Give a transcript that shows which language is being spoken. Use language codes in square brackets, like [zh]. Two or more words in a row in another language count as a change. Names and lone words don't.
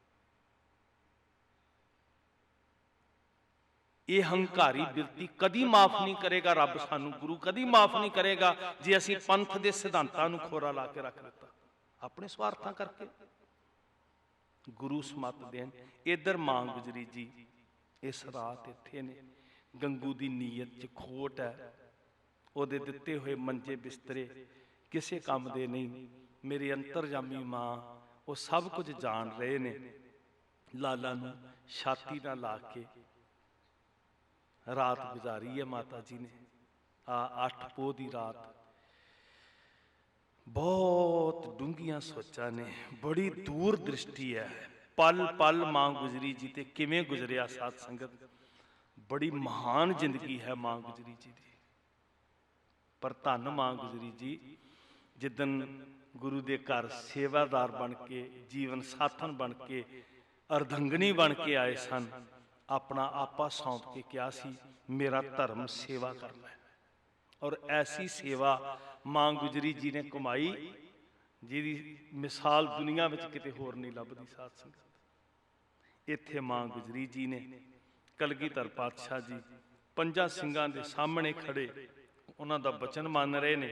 [pa] ਇਹ ਹੰਕਾਰੀ ਬਿਰਤੀ ਕਦੀ ਮਾਫ਼ ਨਹੀਂ ਕਰੇਗਾ ਰੱਬ ਸਾਨੂੰ, ਗੁਰੂ ਕਦੀ ਮਾਫ਼ ਨਹੀਂ ਕਰੇਗਾ ਜੇ ਅਸੀਂ ਪੰਥ ਦੇ ਸਿਧਾਂਤਾਂ ਨੂੰ ਖੋਰਾ ਲਾ ਕੇ ਰੱਖ ਦਿੱਤਾ ਆਪਣੇ ਸੁਆਰਥਾਂ ਕਰਕੇ। ਗੁਰੂ ਸੰਮਤ ਦੇਣ। ਇਧਰ ਮਾਂ ਗੁਜਰੀ ਜੀ ਇਸ ਰਾਤ ਇੱਥੇ ਨੇ, ਗੰਗੂ ਦੀ ਨੀਅਤ 'ਚ ਖੋਟ ਹੈ, ਉਹਦੇ ਦਿੱਤੇ ਹੋਏ ਮੰਜੇ ਬਿਸਤਰੇ ਕਿਸੇ ਕੰਮ ਦੇ ਨਹੀਂ। ਮੇਰੀ ਅੰਤਰਜਾਮੀ ਮਾਂ ਉਹ ਸਭ ਕੁਝ ਜਾਣ ਰਹੇ ਨੇ। ਲਾਲਾ ਨੂੰ ਛਾਤੀ ਨਾਲ ਲਾ ਕੇ ਰਾਤ ਗੁਜ਼ਾਰੀ ਹੈ ਮਾਤਾ ਜੀ ਨੇ। ਆ 8 ਪੋਹ ਦੀ ਰਾਤ। ਬਹੁਤ ਡੂੰਘੀਆਂ ਸੋਚਾਂ ਨੇ, ਬੜੀ ਦੂਰ ਦ੍ਰਿਸ਼ਟੀ ਹੈ। ਪਲ ਪਲ ਮਾਂ ਗੁਜਰੀ ਜੀ ਤੇ ਕਿਵੇਂ ਗੁਜ਼ਰਿਆ ਸਾਧ ਸੰਗਤ। ਬੜੀ ਮਹਾਨ ਜ਼ਿੰਦਗੀ ਹੈ ਮਾਂ ਗੁਜਰੀ ਜੀ ਦੀ। ਪਰ ਧੰਨ ਮਾਂ ਗੁਜਰੀ ਜੀ ਜਿਦਣ ਗੁਰੂ ਦੇ ਘਰ ਸੇਵਾਦਾਰ ਬਣ ਕੇ, ਜੀਵਨ ਸਾਥਣ ਬਣ ਕੇ, ਅਰਧੰਗਨੀ ਬਣ ਕੇ ਆਏ ਸਨ, ਆਪਣਾ ਆਪਾ ਸੌਂਪ ਕੇ ਕਿਹਾ ਸੀ ਮੇਰਾ ਧਰਮ ਸੇਵਾ ਕਰਨਾ ਹੈ। ਔਰ ਐਸੀ ਸੇਵਾ ਮਾਂ ਗੁਜਰੀ ਜੀ ਨੇ ਕਮਾਈ ਜਿਹਦੀ ਮਿਸਾਲ ਦੁਨੀਆ ਮੇਂ ਕਿਤੇ ਹੋਰ ਨਹੀਂ ਲੱਭਦੀ ਸਾਧ ਸੰਗਤ। ਇੱਥੇ ਮਾਂ ਗੁਜਰੀ ਜੀ ਨੇ ਕਲਗੀਧਰ ਪਾਤਸ਼ਾਹ ਜੀ 5 ਸਿੰਘਾਂ ਦੇ ਸਾਹਮਣੇ ਖੜ੍ਹੇ ਉਨ੍ਹਾਂ ਦਾ ਬਚਨ ਮੰਨ ਰਹੇ ਨੇ।